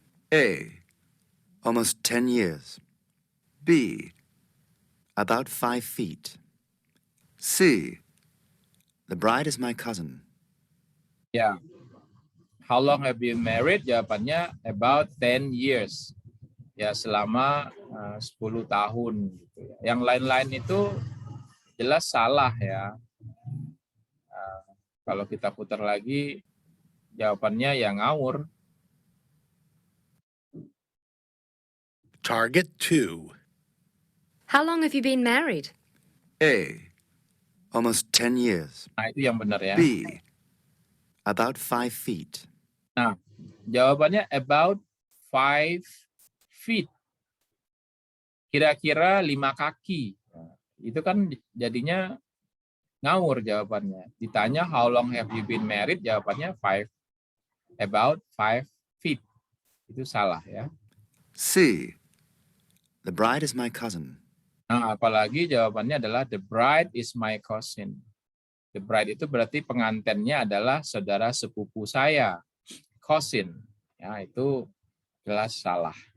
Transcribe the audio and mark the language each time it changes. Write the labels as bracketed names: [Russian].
[English] A. Almost 10 years. B. About 5 feet. C. The bride is my cousin. [Indonesian] Ya. [English] How long have you been married? [Indonesian] Jawabannya [English] about 10 years. [Indonesian] Ya, selama 10 tahun. Gitu ya. Yang lain-lain itu jelas salah ya. Kalau kita putar lagi, jawabannya ya ngawur. Target 2. [English] How long have you been married? A. Almost 10 years. [Indonesian] Nah, itu yang benar ya. [English] B. About 5 feet. [Indonesian] Nah, jawabannya [English] about 5 feet. [Indonesian] Kira-kira 5 kaki. Nah, itu kan jadinya Ngawur jawabannya. Ditanya [English] how long have you been married, [Indonesian] jawabannya [English] about 5 feet. [Indonesian] Itu salah ya. [English] C. The bride is my cousin. [Indonesian] Nah, apalagi jawabannya adalah [English] the bride is my cousin. The bride [Indonesian] itu berarti pengantinnya adalah saudara sepupu saya. Cousin. Ya, itu jelas salah.